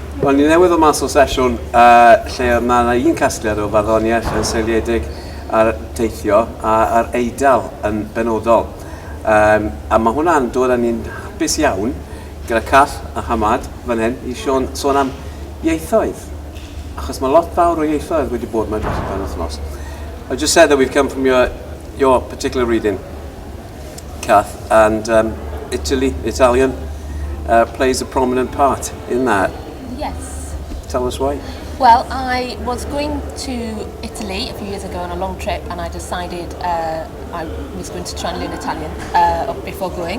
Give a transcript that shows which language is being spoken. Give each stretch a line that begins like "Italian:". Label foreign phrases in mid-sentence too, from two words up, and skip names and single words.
Welsh: Wel, ni newydd o mas o sesiwn lle mae yna un casgliad o farddoniaeth yn seiliedig ar deithio a'r eidal yn benodol. A mae hwnna'n dod â ni'n hapus iawn gyda Cath a Hammad fan hyn i sôn am ieithoedd. Achos mae lot fawr o ieithoedd wedi bod mewn dros y penwythnos.
English: I just said that we've come from your particular reading, Cath, and Italian plays a prominent part in that. Yes. Tell us why. Well, I was going to Italy a few years ago on a long trip, and I decided I was going to try and learn Italian before going.